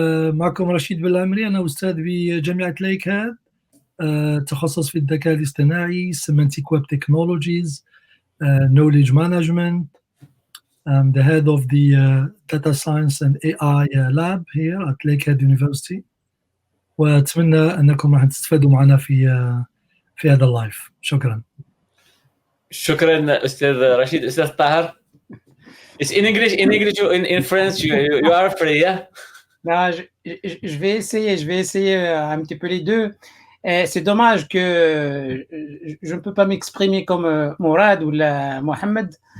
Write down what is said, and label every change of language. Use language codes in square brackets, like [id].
[ar] معكم رشيد بالعمري، أنا أستاذ بجامعة ليك هاد، تخصص في الذكاء الاصطناعي، [en] semantic web technologies, knowledge management. I'm the head of the data science and AI lab here at Lakehead University. [ar] وأتمنى أنكم راح تستفادوا معنا في هذا اللايف. شكرا. شكرا أستاذ رشيد. أستاذ طاهر. [en] It's in English, in French, you are free, yeah? [fr] Non, je vais essayer un petit peu les deux. C'est dommage que je ne peux pas m'exprimer comme Mourad ou Mohamed.